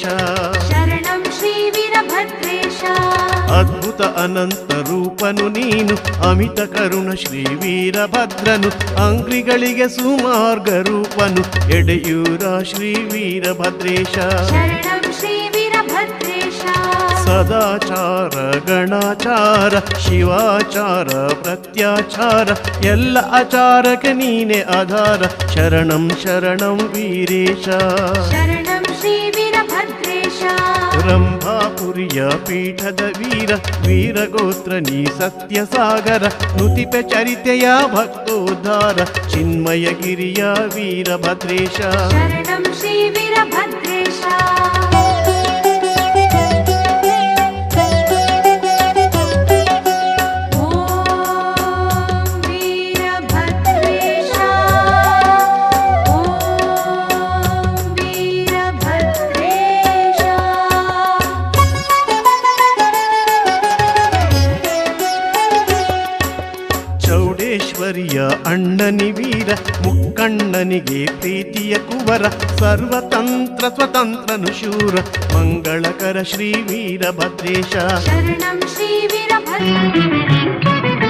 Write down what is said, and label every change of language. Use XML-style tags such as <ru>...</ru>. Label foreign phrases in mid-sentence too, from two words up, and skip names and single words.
<sa>शरणं श्रीवीरभद्रेश</sa> <kn>ಅದ್ಭುತ ಅನಂತ ರೂಪನು ನೀನು ಅಮಿತ ಕರುಣ ಶ್ರೀ ವೀರಭದ್ರನು ಅಂಗ್ರಿಗಳಿಗೆ ಸುಮಾರ್ಗ ರೂಪನು ಎಡೆಯೂರ ಶ್ರೀ ವೀರಭದ್ರೇಶ</kn> <sa>शरणं श्रीवीरभद्रेश</sa> <kn>ಸದಾಚಾರ ಗಣಾಚಾರ ಶಿವಾಚಾರ ಪ್ರತ್ಯಾಚಾರ ಎಲ್ಲ ಆಚಾರಕ್ಕೆ ನೀನೆ ಆಧಾರ ಶರಣಂ ಶರಣಂ ವೀರೇಶ</kn> <sa>शरणं श्रीवीरभद्रेश</sa> <kn>ರಂಭಾಪುರಿಯ ಪೀಠದ ವೀರ ವೀರಗೋತ್ರ ನೀ ಸತ್ಯ ಸಾಗರ ನುತಿಪೆ ಚರಿತೆಯ ಭಕ್ತೋದ್ಧಾರ ಚಿನ್ಮಯಗಿರಿಯ ವೀರಭದ್ರೇಶ</kn> <sa>शरणं श्रीवीरभद्रेश ॐ वीरभद्रेश ॐ वीरभद्रेश</sa> <kn>ಚೌಡೇಶ್ವರಿಯ ಅಣ್ಣನಿ ವೀರ ಮುಕ್ಕಣ್ಣನಿಗೆ ಪ್ರೀತಿಯ ಕುವರ ಸರ್ವತಂತ್ರ ಸ್ವತಂತ್ರನು ಶೂರ ಮಂಗಳಕರ ಶ್ರೀ ವೀರಭದ್ರೇಶ</kn> <sa>शरणं श्रीवीरभद्रेश</sa>